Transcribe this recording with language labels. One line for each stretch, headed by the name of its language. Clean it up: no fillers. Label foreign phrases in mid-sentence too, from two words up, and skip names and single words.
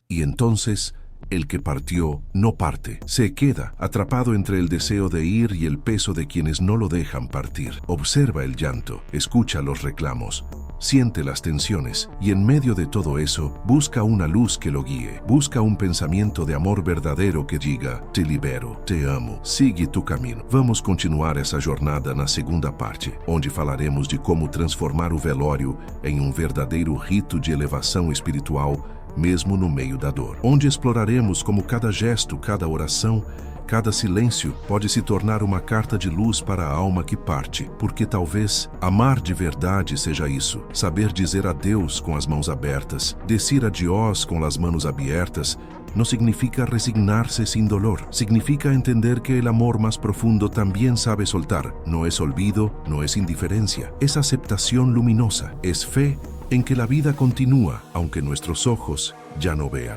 Spanish: Y entonces, el que partió no parte, se queda atrapado entre el deseo de ir y el peso de quienes no lo dejan partir. Observa el llanto, escucha los reclamos, siente las tensiones y en medio de todo eso busca una luz que lo guíe, busca un pensamiento de amor verdadero que diga: te libero, te amo, sigue tu caminho.
Portuguese: Vamos continuar essa jornada na segunda parte, onde falaremos de como transformar o velório em um verdadeiro rito de elevação espiritual, mesmo no meio da dor, onde exploraremos como cada gesto, cada oração, cada silêncio pode se tornar uma carta de luz para a alma que parte, porque talvez amar de verdade seja isso, saber dizer adeus com as mãos abertas,
Spanish: decir adiós
Portuguese: com as
Spanish: manos abiertas, no significa resignar-se sin dolor, significa entender que el amor más profundo también sabe soltar, no es olvido, no es indiferencia, es aceptación luminosa, es fe en que la vida continúa, aunque nuestros ojos ya no vean.